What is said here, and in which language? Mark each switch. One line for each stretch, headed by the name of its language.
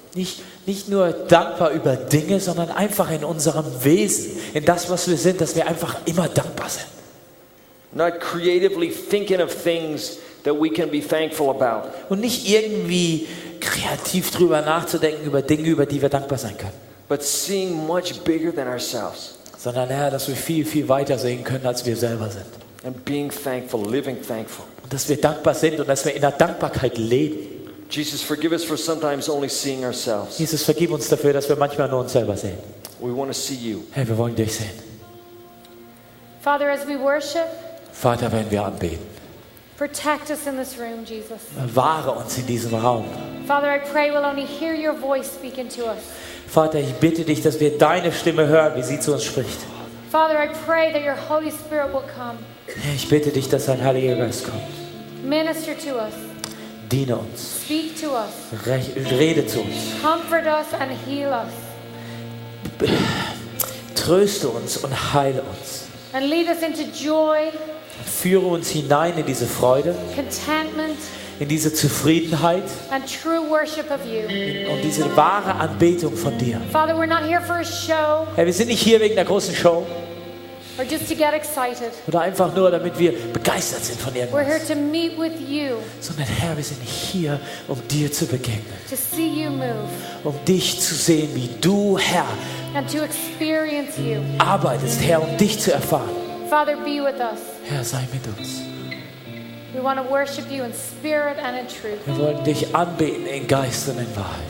German: Nicht nur dankbar über Dinge, sondern einfach in unserem Wesen, in das, was wir sind, dass wir einfach immer dankbar sind.
English: Not creatively thinking of things that we can be thankful about.
German: Und nicht irgendwie kreativ drüber nachzudenken, über Dinge, über die wir dankbar sein können.
English: But seeing much bigger than ourselves.
German: Sondern, Herr, dass wir viel, viel weiter sehen können, als wir selber sind.
English: And being thankful, living thankful.
German: Und dass wir dankbar sind und dass wir in der Dankbarkeit leben.
English: Jesus, forgive us for sometimes only seeing ourselves.
German: Jesus, vergib uns dafür, dass wir manchmal nur uns selber sehen.
English: We want to see you.
German: Herr, wir wollen dich sehen.
English: Father, as we worship,
German: Vater, wenn wir anbeten,
English: protect us in this room, Jesus.
German: bewahre uns in diesem Raum.
English: Father, I pray we'll only hear your voice speaking to us.
German: Vater, ich bitte dich, dass wir deine Stimme hören, wie sie zu uns spricht.
English: Father, I pray that your Holy Spirit will come.
German: Herr, ich bitte dich, dass dein Heiliger Geist kommt.
English: Minister to us.
German: Diene uns.
English: Speak to us.
German: Rede zu uns.
English: Comfort us and heal us.
German: Tröste uns und heile uns.
English: And lead us into joy,
German: Führe uns hinein in diese Freude,
English: contentment,
German: in diese Zufriedenheit
English: and true worship of you.
German: und diese wahre Anbetung von dir.
English: Father, we're not here for a show
German: Herr, wir sind nicht hier wegen der großen Show
English: or just to get excited.
German: oder einfach nur, damit wir begeistert sind von
English: We're here
German: irgendwas,
English: to meet with you,
German: sondern Herr, wir sind hier, um dir zu begegnen,
English: to see you move,
German: um dich zu sehen, wie du, Herr,
English: and to experience you.
German: arbeitest, Herr, um dich zu erfahren.
English: Father, be with us.
German: Herr, sei mit uns.
English: We want to worship you in spirit and in truth.
German: Wir wollen dich anbeten in Geist und in Wahrheit.